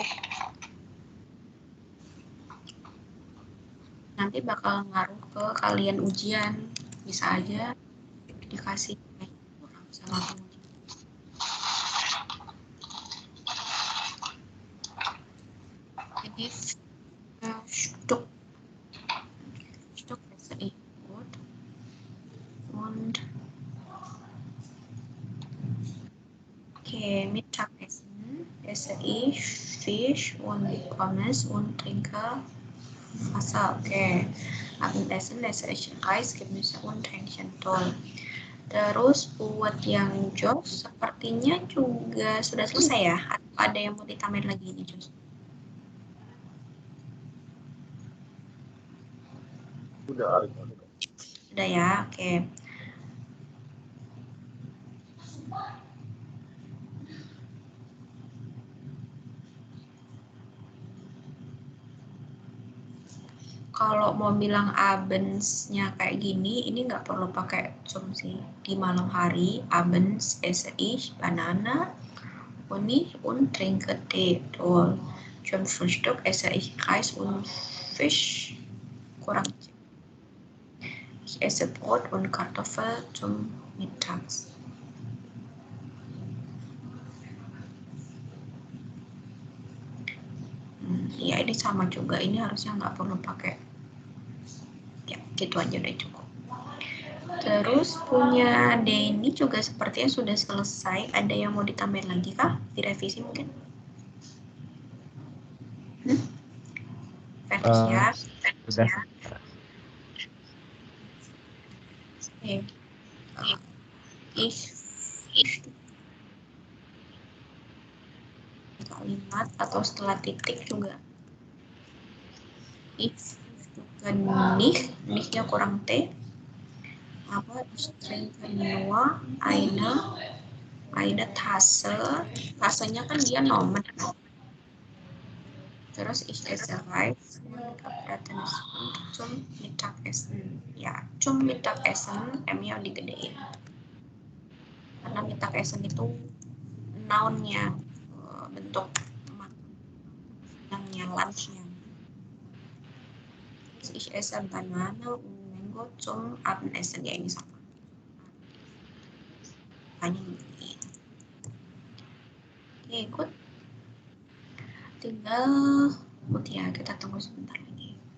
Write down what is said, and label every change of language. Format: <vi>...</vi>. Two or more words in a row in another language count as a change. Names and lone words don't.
<id>Nanti bakal ngaruh ke kalian ujian. Bisa aja dikasih kurang sama penguji.</id> <de>Jadi Stück besser gut und Mittagessen esse ich Fisch und Pommes und trinke Wasser.</de> <id>Oke.</id> <de>Abendessen esse ich Reis, Gemüse und Hähnchen. Toll.</de> <id>Terus buat yang Jos sepertinya juga sudah selesai ya? Atau ada yang mau ditambahin lagi nih Jos? Sudah. Sudah ya, oke. Kalau mau bilang abends-nya kayak gini, ini nggak perlu pakai zum sih. Di malam hari,</id> <de>abends esse ich Banana, Honig und trinke Tee. Toll. Zum Frühstück esse ich Reis und Fisch.</de> <id>Kurang.</id> <de>Ich esse Brot und Kartoffel zum Mittags.</de> <id>Ya ini sama juga, ini harusnya nggak perlu pakai. Ya, gitu aja udah cukup. Terus punya Denny juga sepertinya sudah selesai. Ada yang mau ditambahin lagi kah? Direvisi mungkin? Fertig ya? Sudah. Oke. Ich kalimat atau setelah titik juga. Ich nicht-nya kurang T.</id> <de>Aber ich trinke nur eine Tasse.</de> <id>Tassenya kan dia nomen.</id> <de>Terus ich esse Reis und gebratenes Hund zum Mittagessen.</de> <id>Ya,</id> <de>zum Mittagessen</de> <id>M-nya digedein. Karena Mittagessen itu noun-nya, bentuk makanannya, lunch-nya.</id> <de>Ich esse Banane und Mango zum Abendessen.</de> <id>Ya ini sama. Hanya digedein. Oke, good. Tinggal ya, kita tunggu sebentar lagi.</id>